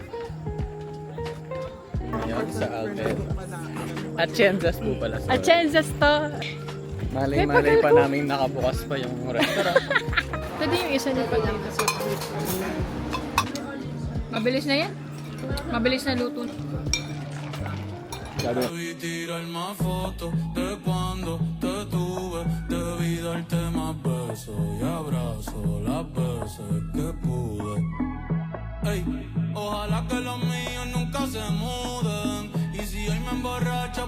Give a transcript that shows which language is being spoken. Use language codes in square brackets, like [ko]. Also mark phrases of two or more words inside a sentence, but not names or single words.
[tl] Yan sa Alped. At Chenzas po pala. At chances to. Malay-malay pa namin nakabukas pa yung restaurant. Pwede yung isa niyo pa dito. Mabilis na yan. Mabilis na luto. Sabi, [es] Debí tirar más fotos de cuando te tuve. Debí darte más besos y abrazos las veces que pude. Ey, ojalá que los míos nunca se muden. Y si hoy me emborracho